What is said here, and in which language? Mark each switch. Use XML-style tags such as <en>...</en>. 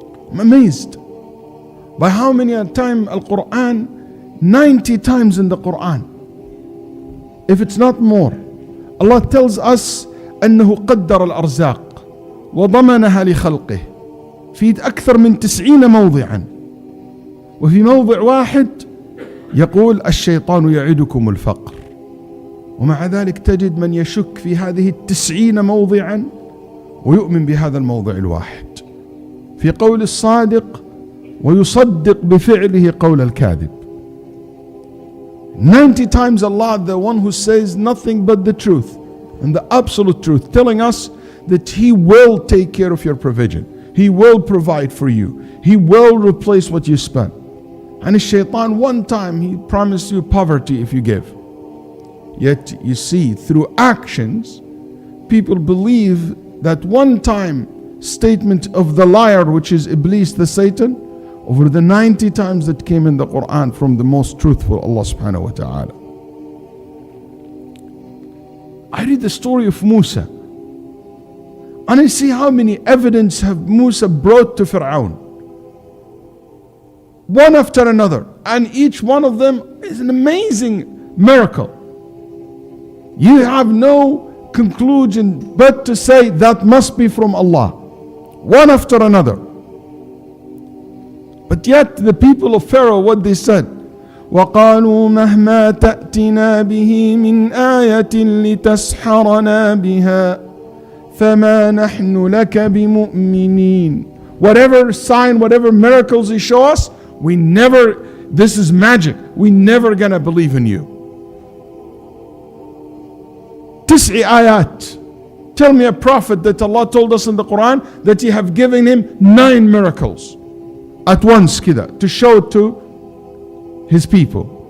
<en>I'm amazed by how many times Al-Quran, 90 times in the Quran, if it's not more, Allah tells us</en> <ar>أنه قدر الأرزاق وضمنها لخلقه في أكثر من 90 موضعا. وفي موضع واحد يقول الشيطان يعدكم الفقر. ومع ذلك تجد من يشك في هذه 90 موضعا ويؤمن بهذا الموضع الواحد في قول الصادق ويصدق بفعله قول الكاذب.</ar> <en>90 times Allah, the one who says nothing but the truth and the absolute truth, telling us that He will take care of your provision, He will provide for you, He will replace what you spent. And Shaitan, one time he promised you poverty if you give. Yet you see, through actions, people believe that one time statement of the liar, which is Iblis, the Satan, over the 90 times that came in the Quran from the most truthful, Allah subhanahu wa ta'ala. I read the story of Musa. And I see how many evidence have Musa brought to Fir'aun, one after another, and each one of them is an amazing miracle. You have no conclusion but to say that must be from Allah, one after another. But yet the people of Pharaoh, what they said,</en> <ar>وَقَالُوا مَهْمَا تَأْتِنَا بِهِ مِنْ آيَةٍ لِتَسْحَرَنَا بِهَا فَمَا نَحْنُ لَكَ بِمُؤْمِنِينَ.</ar> <en>Whatever sign, whatever miracles you show us, we never, this is magic, we never gonna believe in you. 9 ayat. Tell me a prophet that Allah told us in the Qur'an that He have given him 9 miracles at once kida, to show to His people.</en>